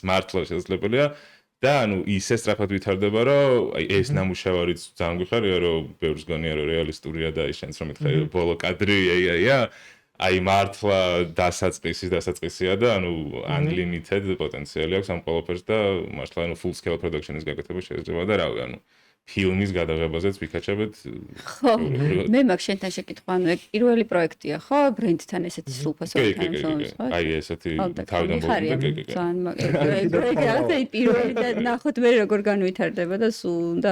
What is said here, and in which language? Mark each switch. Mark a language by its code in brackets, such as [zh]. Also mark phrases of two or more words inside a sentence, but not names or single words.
[ka] მართლა შესაძლებელია და ანუ ისე სწრაფად ვითარდება, რომ აი ეს ნამუშევარიც ძალიან გვიხარია, რომ ბევრს გონია, რომ რეალისტურია და შენც რომ მითხარი ბოლო კადრი AI-ა, აი მართლა დასაწყისია და ანუ unlimited პოტენციალი აქვს ამ ყველაფერს და მართლა ანუ [en] full scale production- [ka] ის გაკეთება შეიძლება და რავი, ანუ ფილმის გადაღებაზეც ვიქაჩებთ. ხო, მე მაგ შენთან შეკითხვა, ანუ ეგ პირველი პროექტია, ხო, ბრენდთან ესეთი სრულფასოვანი თანამშრომლობის, ხო? აი ესეთი თავიდან ბოლომდე ეგ პირველი და ნახოთ მე როგორ განვითარდება და სულ უნდა